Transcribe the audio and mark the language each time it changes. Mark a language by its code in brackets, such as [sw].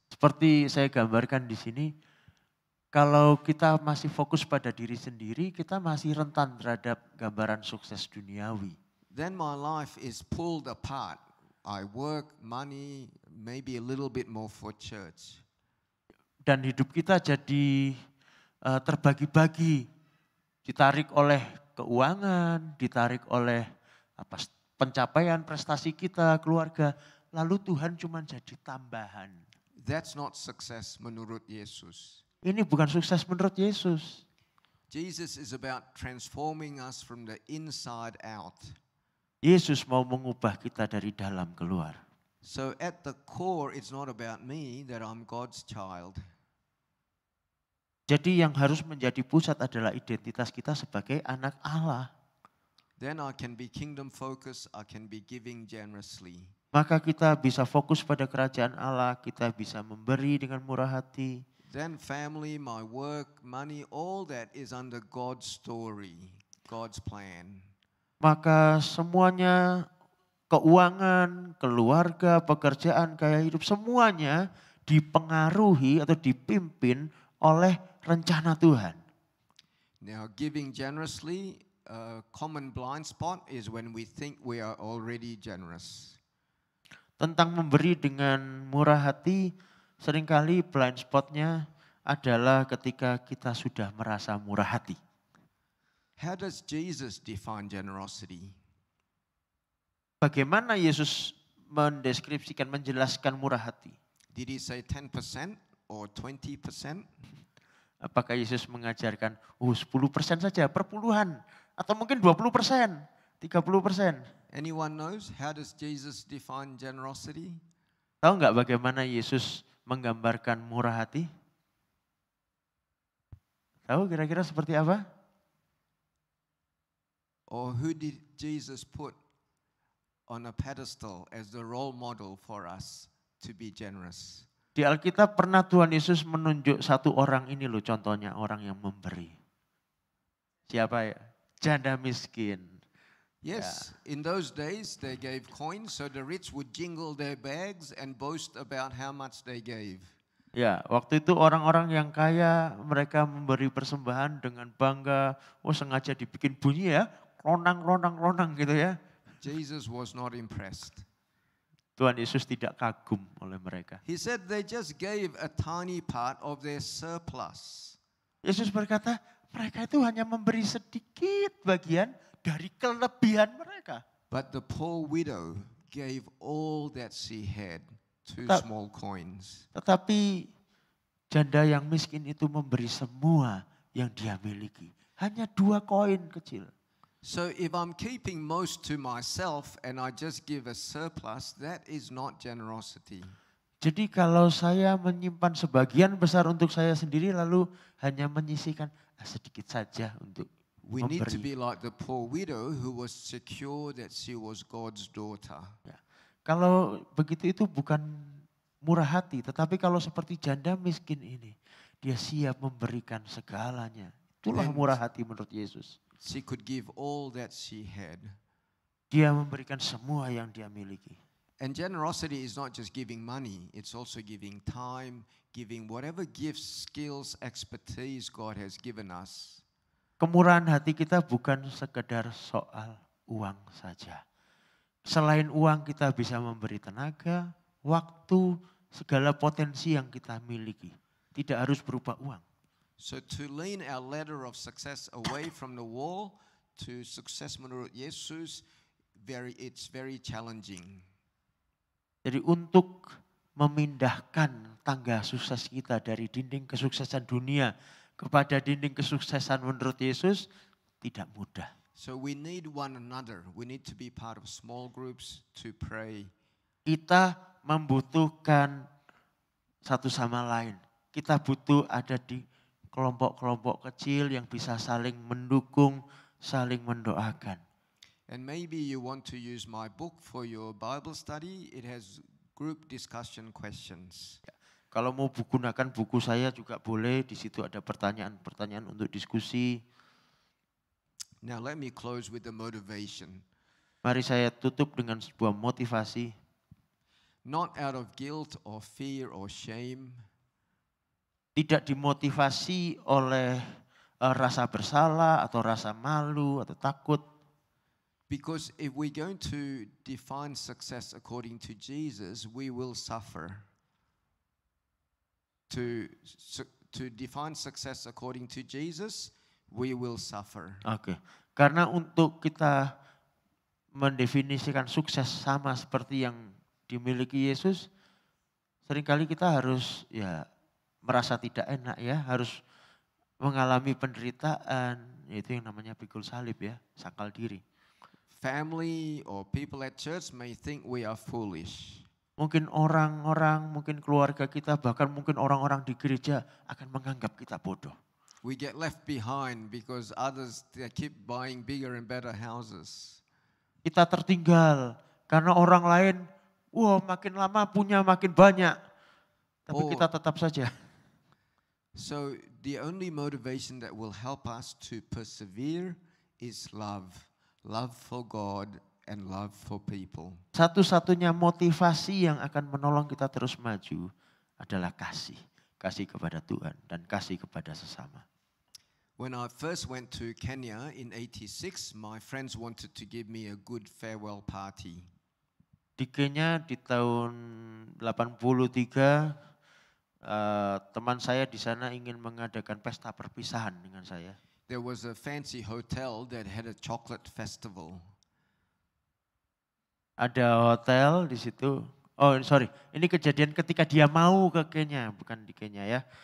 [id] Seperti saya gambarkan di sini, kalau kita masih fokus pada diri sendiri, kita masih rentan terhadap gambaran sukses duniawi. [en] Then my life is pulled apart. I work, money, maybe a little bit more for church. [id] Dan hidup kita jadi terbagi-bagi, ditarik oleh keuangan, ditarik oleh pencapaian prestasi kita, keluarga, lalu Tuhan cuma jadi tambahan. [en] That's not success [id] menurut Yesus. Ini bukan sukses menurut Yesus. [en] Jesus is about transforming us from the inside out. [id] Yesus mau mengubah kita dari dalam keluar. [en] So at the core, it's not about me, that I'm God's child. [id] Jadi yang harus menjadi pusat adalah identitas kita sebagai anak Allah. [en] Then I can be kingdom focused, I can be giving generously. [id] Maka kita bisa fokus pada kerajaan Allah, kita bisa memberi dengan murah hati. [en] Then family, my work, money, all that is under God's story, God's plan. [id] Maka semuanya, keuangan, keluarga, pekerjaan, gaya hidup, semuanya dipengaruhi atau dipimpin oleh rencana Tuhan. [en] Now giving generously, a common blind spot is when we think we are already generous. [id] Tentang memberi dengan murah hati, seringkali blind spotnya adalah ketika kita sudah merasa murah hati. [en] How does Jesus define generosity? [id] Bagaimana Yesus mendeskripsikan, menjelaskan murah hati? [en] Did he say 10% or 20%? [id] Apakah Yesus mengajarkan 10% saja, perpuluhan, atau mungkin 20%, 30%? [en] Anyone knows how does Jesus define generosity? [id] Tahu nggak bagaimana Yesus menggambarkan murah hati? Tahu kira-kira seperti apa? [en] Or who did Jesus put on a pedestal as the role model for us to be generous? [id] Di Alkitab pernah Tuhan Yesus menunjuk satu orang ini loh, contohnya orang yang memberi. Siapa ya? Janda miskin. [en] Yes, in those days they gave coins, so the rich would jingle their bags and boast about how much they gave. [id] Ya, waktu itu orang-orang yang kaya mereka memberi persembahan dengan bangga. Oh, sengaja dibikin bunyi ya, lonang gitu ya. [en] Jesus was not impressed. [id] Tuhan Yesus tidak kagum oleh mereka. [en] He said they just gave a tiny part of their surplus. [id] Yesus berkata, mereka itu hanya memberi sedikit bagian dari kelebihan mereka. [en] But the poor widow gave all that she had, 2 small coins. [id] Tetapi janda yang miskin itu memberi semua yang dia miliki. Hanya 2 koin kecil. [en] So if I'm keeping most to myself and I just give a surplus, that is not generosity. [id] Jadi kalau saya menyimpan sebagian besar untuk saya sendiri lalu hanya menyisihkan sedikit saja untuk [en] We need to [id] memberi. [en] be like the poor widow who was secure that she was God's daughter. [id] Ya. Kalau begitu itu bukan murah hati, tetapi kalau seperti janda miskin ini, dia siap memberikan segalanya. Itulah [en] Then- [id] murah hati menurut Yesus. [en] She could give all that she had. [id] Dia memberikan semua yang dia miliki. [en] And generosity is not just giving money, it's also giving time, giving whatever gifts, skills, expertise God has given us. [id] Kemurahan hati kita bukan sekedar soal uang saja. Selain uang kita bisa memberi tenaga, waktu, segala potensi yang kita miliki. Tidak harus berupa uang. [en] So to lean our ladder of success away from the wall to [id] sukses menurut Yesus, [en] it's very challenging. [id] Jadi untuk memindahkan tangga sukses kita dari dinding kesuksesan dunia kepada dinding kesuksesan menurut Yesus tidak mudah. [en] So we need one another. We need to be part of small groups to pray. [id] Kita membutuhkan satu sama lain. Kita butuh ada di kelompok-kelompok kecil yang bisa saling mendukung, saling mendoakan. [en] And maybe you want to use my book for your Bible study. It has group discussion questions. [id] Kalau mau gunakan buku saya juga boleh, di situ ada pertanyaan-pertanyaan untuk diskusi. [en] Now let me close with the motivation. [id] Mari saya tutup dengan sebuah motivasi. [en] Not out of guilt or fear or shame, [id] Tidak dimotivasi oleh rasa bersalah atau rasa malu atau takut. [en] because if we're going to define success according to Jesus, we will suffer. To define success according to Jesus, we will suffer. [id] Oke. Karena untuk kita mendefinisikan sukses sama seperti yang dimiliki Yesus, seringkali kita harus ya merasa tidak enak ya, harus mengalami penderitaan, itu yang namanya pikul salib ya, sakal diri. [en] Family or people at church may think we are foolish. [id] Mungkin orang-orang, mungkin keluarga kita, bahkan mungkin orang-orang di gereja akan menganggap kita bodoh. [en] We get left behind because others they keep buying bigger and better houses. [id] Kita tertinggal karena orang lain, wah makin lama punya makin banyak. Tapi Oh. kita tetap saja. [en] So the only motivation that will help us to persevere is love. Love for God and love for people. [id] Satu-satunya motivasi yang akan menolong kita terus maju adalah kasih. Kasih kepada Tuhan dan kasih kepada sesama. [en] When I first went to Kenya in 86, my friends wanted to give me a good farewell party. [id] Di Kenya di tahun 83, teman saya di sana ingin mengadakan pesta perpisahan dengan saya. [en] there was a fancy hotel that had a chocolate festival. [id] Ada hotel di situ. [en] Oh sorry, [id] ini kejadian ketika dia mau ke Kenya, bukan di Kenya ya.